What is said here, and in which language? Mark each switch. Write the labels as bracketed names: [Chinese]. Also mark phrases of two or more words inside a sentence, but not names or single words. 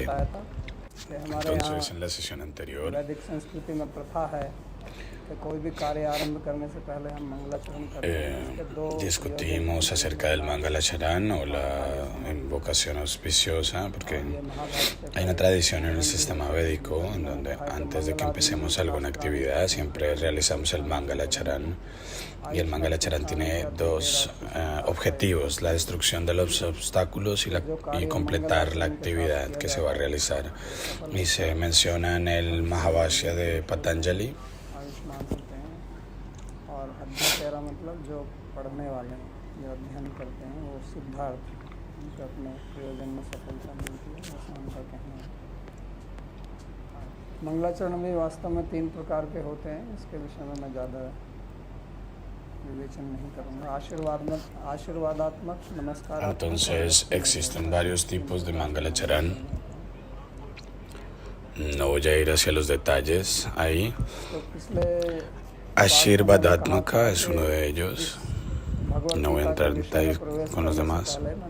[Spanish] Entonces, en la sesión anterior discutimos acerca del Mangalacharan o la invocación auspiciosa, porque hay una tradición en el sistema védico en donde antes de que empecemos alguna actividad siempre realizamos el Mangalacharan. Y el Mangalacharan tiene dos objetivos: la destrucción de los obstáculos y completar la actividad que se va a realizar. Y se menciona en el Mahabhashya de Patanjali. [Hindi] मंगलाचरण भी वास्तव में 3 प्रकार के होते हैं। इसके विषय में मैं ज़्यादा विवेचन नहीं करूँगा। आशीर्वादात्मक नमस्कार। [Spanish] Entonces existen varios tipos de Mangalacharan. No voy a ir hacia los detalles ahí. Ashirvadatmaka es uno de ellos. No voy a entrar en detalles con los demás.